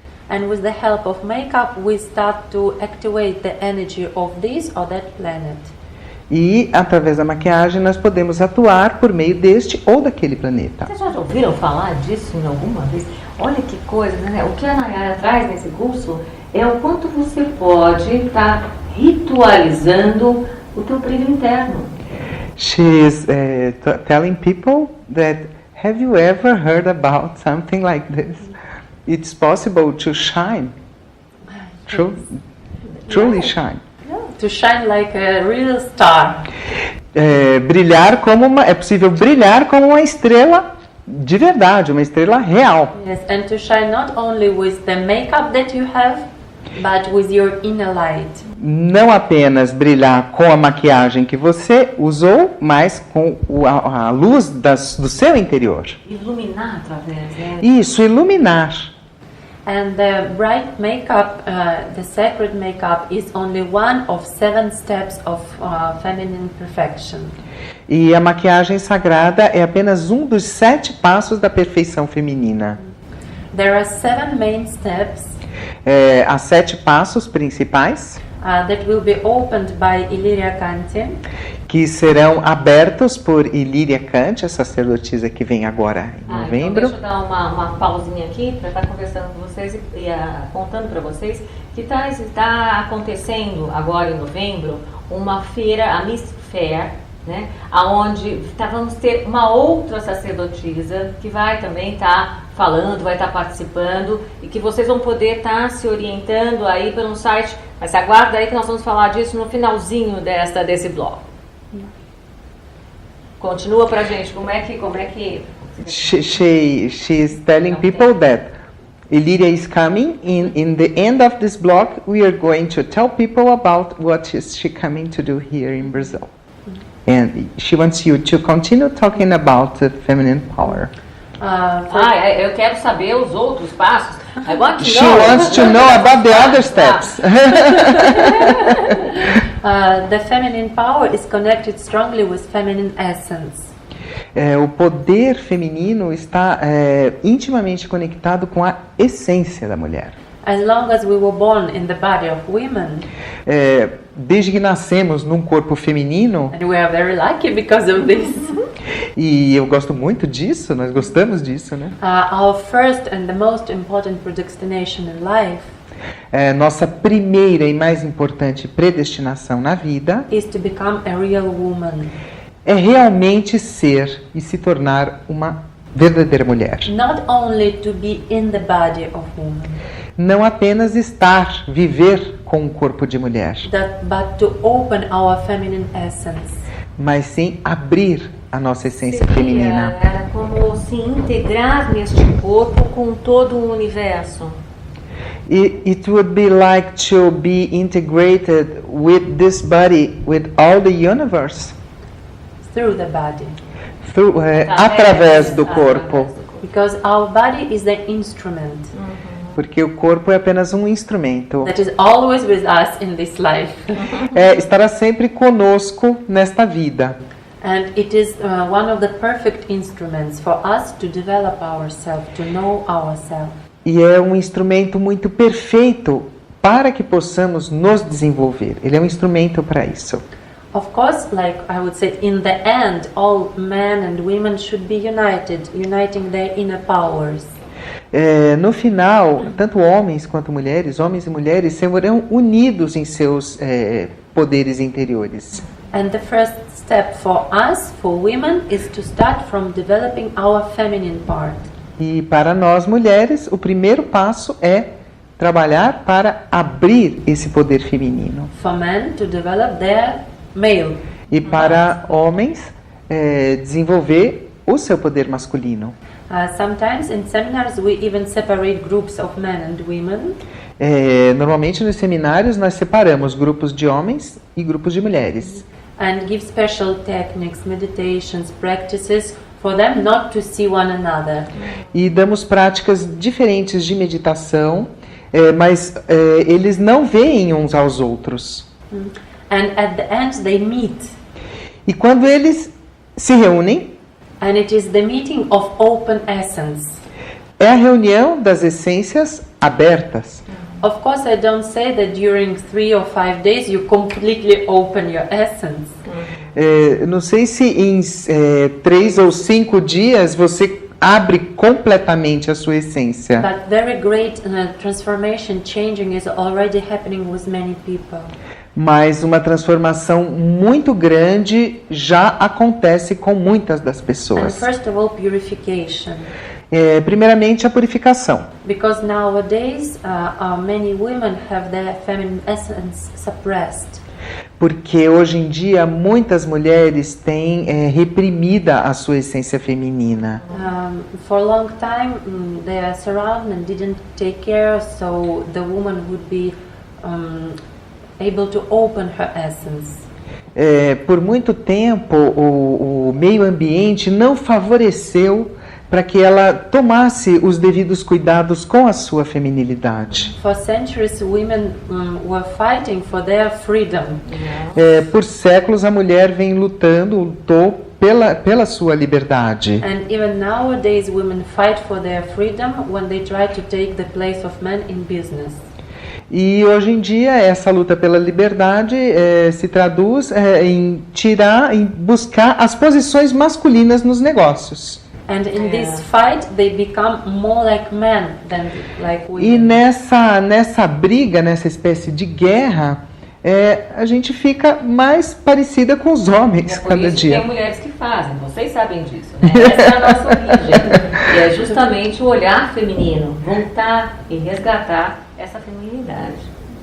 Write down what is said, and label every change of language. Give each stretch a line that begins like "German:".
English: And with the help of makeup, we start to activate the energy of this or that planet.
Portuguese: E, através da maquiagem, nós podemos atuar por meio deste ou daquele planeta. Vocês já ouviram falar disso em alguma vez? Olha que coisa, né? O que a Nayada traz nesse curso é o quanto você pode estar ritualizando o teu brilho interno.
English: She is telling people that, have you ever heard about something like this? It's possible to shine, truly shine. To shine like a real star.
Portuguese: Brilhar como é possível brilhar como uma estrela de verdade, uma estrela real.
English: Yes, and to shine not only with the makeup that you have, but with your inner light.
Portuguese: Não apenas brilhar com a maquiagem que você usou, mas com a luz do seu interior. Iluminar através, né? Isso, iluminar.
English: And the bright makeup, the sacred makeup, is only one of 7 steps of feminine perfection.
Portuguese: E a maquiagem sagrada é apenas um dos 7 passos da perfeição feminina.
English: There are 7 main steps.
Portuguese: Há 7 passos principais.
English: That will be opened by Illyria Kanti.
Portuguese: Que serão abertos por Illyria Kanti, a sacerdotisa que vem agora em novembro. Então deixa eu dar uma pausinha aqui para estar conversando com vocês e contando para vocês que está acontecendo agora em novembro uma feira, a Miss Fair, né, aonde vamos ter uma outra sacerdotisa que vai também estar falando, vai estar participando e que vocês vão poder estar se orientando aí pelo site, mas aguarda aí que nós vamos falar disso no finalzinho desse bloco. Continua pra gente, como é que
English: She is telling people that Illyria is coming. In the end of this block, we are going to tell people about what is she coming to do here in Brazil. And she wants you to continue talking about the feminine power.
Portuguese: Eu quero saber os outros passos.
English: I want to She know. wants to know about the other steps. The feminine power is connected strongly with feminine essence.
Portuguese: O poder feminino está intimamente conectado com a essência da mulher.
English: As long as we were born in the body of women,
Portuguese: desde que nascemos num corpo feminino,
English: and we are very lucky because of this.
Portuguese: E eu gosto muito disso, nós gostamos disso, né?
English: Our first and the most important predestination in life
Portuguese: nossa primeira e mais importante predestinação na vida
English: is to become a real woman.
Portuguese: É realmente ser e se tornar uma verdadeira mulher.
English: Not only to be in the body of woman,
Portuguese: não apenas estar, viver com um corpo de mulher,
English: but to open our feminine essence.
Portuguese: Mas sim abrir a nossa essência feminina. Era como se integrar neste corpo com todo o universo.
English: It would be like to be integrated with this body, with all the universe. Through the body.
Portuguese: Através do corpo.
English: Because our body is the instrument.
Portuguese: Porque o corpo é apenas um instrumento.
English: That is always with us in this life.
Portuguese: Estará sempre conosco nesta vida.
English: And it is one of the perfect instruments for us to develop ourselves, to know ourselves.
Portuguese: E é um instrumento muito perfeito para que possamos nos desenvolver. Ele é um instrumento para isso.
English: Of course, like I would say, in the end, all men and women should be united, uniting their inner powers.
Portuguese: No final, tanto homens quanto mulheres, homens e mulheres, serão unidos em seus poderes interiores.
English: And the first step for us, for women, is to start from developing our feminine part.
Portuguese: E para nós mulheres, o primeiro passo é trabalhar para abrir esse poder feminino.
English: For men to develop their male.
Portuguese: E para homens, desenvolver o seu poder masculino.
English: Sometimes in seminars we even separate groups of men and women.
Portuguese: Normalmente nos seminários nós separamos grupos de homens e grupos de mulheres.
English: And give special techniques, meditations, practices for them not to see one another.
Portuguese: E damos práticas diferentes de meditação, mas eles não veem uns aos outros.
English: And at the end they meet.
Portuguese: E quando eles se reúnem,
English: And it is the meeting of open essence.
Portuguese: é a reunião das essências abertas.
English: Of course, I don't say that during 3 or 5 days you completely open your essence.
Portuguese: Não sei se em 3 ou 5 dias você abre completamente a sua essência.
English: But very great transformation, changing is already happening with many people.
Portuguese: Mas uma transformação muito grande já acontece com muitas das
English: And
Portuguese: pessoas.
English: first of all, purification.
Portuguese: Primeiramente, a purificação.
English: Because nowadays, many women have their feminine essence suppressed.
Portuguese: Porque hoje em dia muitas mulheres têm reprimida a sua essência feminina.
English: For a long time, they are surrounded and didn't take care, so the woman would be able to open her essence.
Portuguese: Por muito tempo, o meio ambiente não favoreceu para que ela tomasse os devidos cuidados com a sua feminilidade.
English: For centuries, women were fighting for their freedom.
Portuguese: Por séculos, a mulher lutou pela sua liberdade.
English: And even nowadays, women fight for their freedom when they try to take the place of men in business.
Portuguese: E hoje em dia essa luta pela liberdade se traduz em buscar as posições masculinas nos negócios.
English: And in this fight, they become more like men than like women.
Portuguese: E nessa briga, nessa espécie de guerra, a gente fica mais parecida com os homens Por cada isso dia. tem mulheres que fazem, vocês sabem disso, né? Essa é a nossa origem. E é justamente o olhar feminino, voltar e resgatar essa feminilidade.